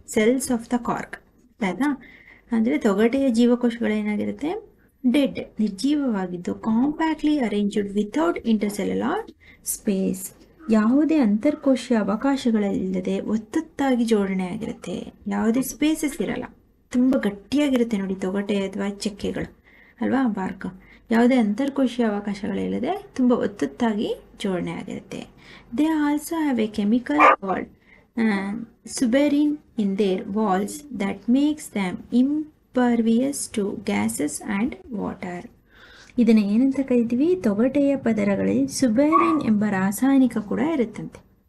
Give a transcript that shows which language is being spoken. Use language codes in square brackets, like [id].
[kn] Cells of the cork ಆಯ್ತಾ, ಅಂದರೆ ತೊಗಟೆಯ ಜೀವಕೋಶಗಳೇನಾಗಿರುತ್ತೆ, dead, ನಿರ್ಜೀವವಾಗಿದ್ದು, [en] compactly arranged without intercellular space, [kn] ಯಾವುದೇ ಅಂತರ್ಕೋಶೀಯ ಅವಕಾಶಗಳಿಲ್ಲದೆ ಒತ್ತೊತ್ತಾಗಿ ಜೋಡಣೆ ಆಗಿರುತ್ತೆ. ಯಾವುದೇ ಸ್ಪೇಸಸ್ ಇರಲ್ಲ, ತುಂಬ ಗಟ್ಟಿಯಾಗಿರುತ್ತೆ ನೋಡಿ ತೊಗಟೆ ಅಥವಾ ಚಕ್ಕೆಗಳು ಅಲ್ವಾ, ಬಾರ್ಕ್. ಯಾವುದೇ ಅಂತರ್ಕೋಶೀಯ ಅವಕಾಶಗಳಿಲ್ಲದೆ ತುಂಬ ಒತ್ತೊತ್ತಾಗಿ ಜೋಡಣೆ ಆಗಿರುತ್ತೆ. [en] They also have a chemical called suberin in their walls that makes them impervious to gases and water. [kn] ಇದನ್ನು ಏನಂತ ಕರಿತೀವಿ, ತೊಗಟೆಯ ಪದರಗಳಲ್ಲಿ ಸುಬೆರಿನ್ ಎಂಬ ರಾಸಾಯನಿಕ ಕೂಡ ಇರುತ್ತಂತೆ.